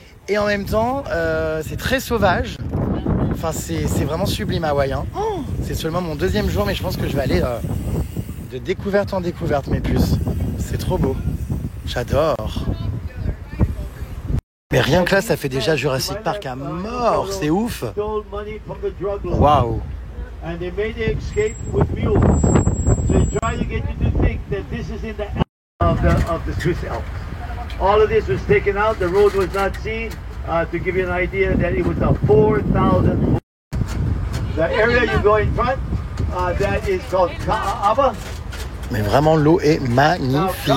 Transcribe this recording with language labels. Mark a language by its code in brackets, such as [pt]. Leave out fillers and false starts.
[fr] Et en même temps, c'est très sauvage. Enfin, c'est vraiment sublime Hawaï. Hein. Oh, c'est seulement mon 2e jour, mais je pense que je vais aller de découverte en découverte, mes puces. C'est trop beau. J'adore. Mais rien que là, ça fait déjà Jurassic Park à mort. C'est ouf. Waouh. [en] And they made the escape with mules. So they try to get you to think that this is in the of the Swiss Alps. All of this was taken out. The road was not seen. To give you an idea that it was a 4,000. The area you go in front, that is called Ka'aba. [fr] Mais vraiment, l'eau est magnifique.